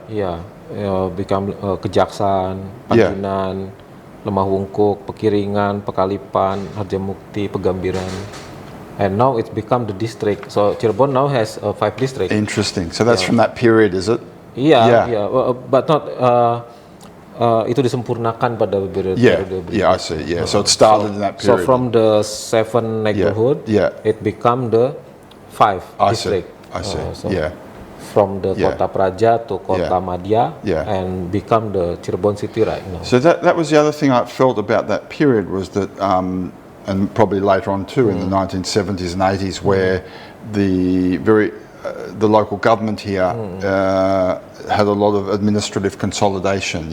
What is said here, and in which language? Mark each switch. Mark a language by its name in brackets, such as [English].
[English] Yeah, become Kejaksaan, Pacinan, Lemah Wungkuk, Pekiringan, Pekalipan, Harjamukti, Pegambiran, and now it's become the district. So Cirebon now has 5 districts. Interesting. So that's from that period, is it? Yeah. But not. [Indonesian] Itu disempurnakan pada periode berikutnya. [English] Yeah, I see. Yeah, so it started in that period. So from the 7 neighborhood, it become the 5 district. I see. From the Kota Praja to Kota Madya and become the Cirebon city right now. So that was the other thing I felt about that period was that, and probably later on too in the 1970s and 80s, where the local government here had a lot of administrative consolidation.